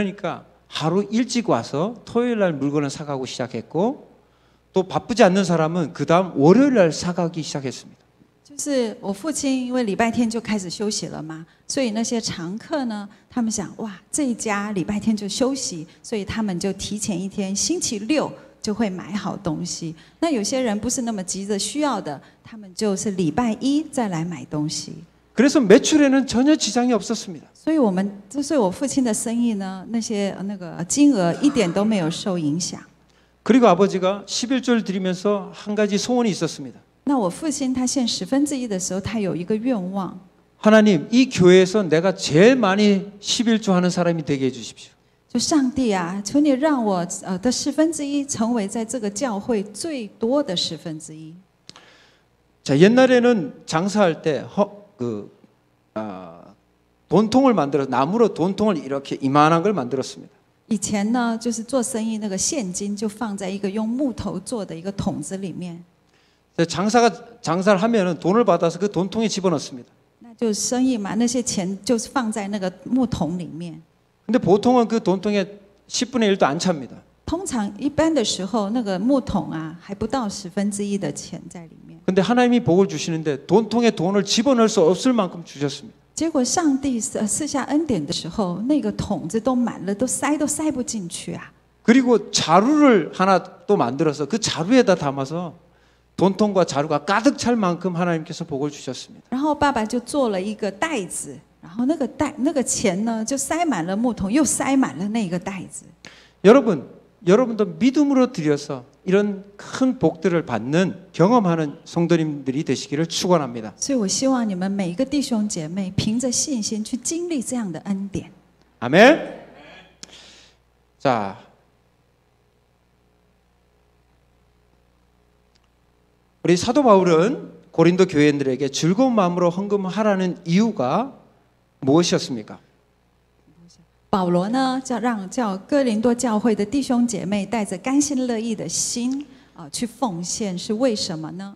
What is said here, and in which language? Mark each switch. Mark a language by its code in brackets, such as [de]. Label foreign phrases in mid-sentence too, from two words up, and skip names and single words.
[ko] 그러니까 하루 일찍 와서 토요일 날 물건을 사가고 시작했고 또 바쁘지 않는 사람은 그 다음 월요일 날 사가기 시작했습니다. [zh] 就是我父亲，因为礼拜天就开始休息了嘛，所以那些常客呢，他们想，哇，这一家礼拜天就休息，所以他们就提前一天，星期六就会买好东西。那有些人不是那么急着需要的，他们就是礼拜一再来买东西。 [ko] 그래서 매출에는 전혀 지장이 없었습니다. [zh] 所以我父亲的生意呢，那个金额一点都没有受影响。 [ko] 그리고 아버지가 11조를 드리면서 한 가지 소원이 있었습니다. [zh] 那我父亲他献1/10的时候，他有一个愿望， [ko] 하나님, 이 교회에서 내가 제일 많이 11조 하는 사람이 되게 해주십시오. [zh] 就上帝啊，求你让我的1/10成为在这个教会最多的1/10。 [ko] 자, 옛날에는 장사할 때 돈통을 만들어 나무로 돈통을 이렇게 이만한 걸 만들었습니다. [zh] 以前呢，就是做生意那个现金就放在一个用木头做的一个桶子里面。 [ko] 장사를 하면은 돈을 받아서 그 돈통에 집어넣습니다. [zh] 那就生意嘛，那些钱就是放在那个木桶里面。 [ko] 근데 보통은 그 돈통에 10분의 1도 안 찹니다. [zh] 通常一般的时候，那个木桶啊，还不到1/10的钱在里面。 [ko] 근데 하나님이 복을 주시는데 돈통에 돈을 집어넣을 수 없을 만큼 주셨습니다. [zh] 结果上帝赐下恩典的时候，那个桶子都满了，都塞不进去啊。 [ko] 그리고 자루를 하나 또 만들어서 그 자루에다 담아서 돈통과 자루가 가득 찰 만큼 하나님께서 복을 주셨습니다. [zh] 然后爸爸就做了一个袋子，然后那个钱呢，就塞满了木桶，又塞满了那个袋子。 [ko] 여러분도 믿음으로 드려서 이런 큰 복들을 받는 경험하는 성도님들이 되시기를 축원합니다. [zh] 所以我希望你们每一个弟兄姐妹凭着信心去经历这样的恩典。 [ko] 아멘. 자, 우리 사도 바울은 고린도 교회인들에게 즐거운 마음으로 헌금하라는 이유가 무엇이었습니까? [zh] 保罗呢，叫哥林多教会的弟兄姐妹带着甘心乐意的心去奉献，是为什么呢？